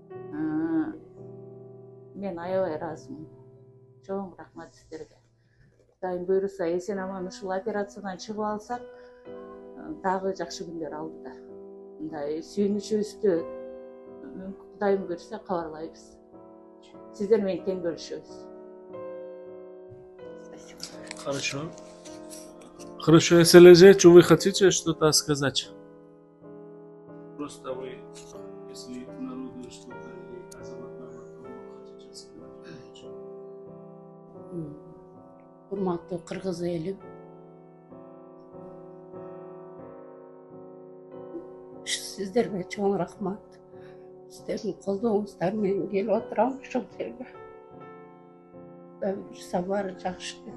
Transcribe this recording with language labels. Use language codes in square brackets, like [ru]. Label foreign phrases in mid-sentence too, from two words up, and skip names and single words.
[ky] Мен аябай ыраазымын. Чоң рахмат сиздерге. Кудайым буйруса эсен аман ушул операциядан чыгып алсак дагы жакшы күндөр алдыда. Мындай сүйүнүчүбүздү Кудайым буйруса кабарлайбыз. Сиздер менен тең бөлүшөбүз. [ru] Хорошо. Хорошо, если лежите, вы хотите что-то сказать? Просто вы, если народу что-то или Азамат Байматову хотите сказать? [ky] Урматтуу кыргыз элим, сиздерге чоң рахмат. Сиздердин колдооңуздар менен келип отурам ушул жерге. Кудай буйруса баары жакшы.